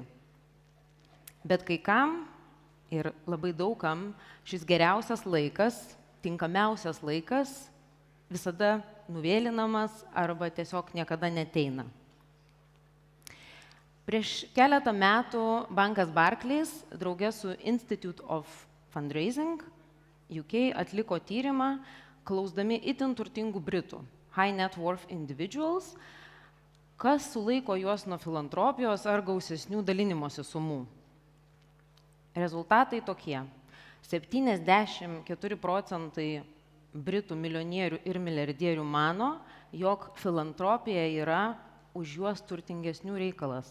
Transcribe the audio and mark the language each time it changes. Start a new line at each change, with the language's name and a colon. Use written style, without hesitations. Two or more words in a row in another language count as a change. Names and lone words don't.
Lithuanian: Bet kai kam ir labai daugam šis geriausias laikas, tinkamiausias laikas visada nuvėlinamas arba tiesiog niekada neteina. Prieš keletą metų bankas Barclays drauge su Institute of Fundraising UK atliko tyrimą, klausdami itin turtingų Britų,
English: high net worth individuals,
Lithuanian: kas sulaiko juos nuo filantropijos ar gausesnių dalinimosi sumų. Rezultatai tokie. 74% Britų milijonierių ir milijardierių mano, jog filantropija yra už juos turtingesnių reikalas.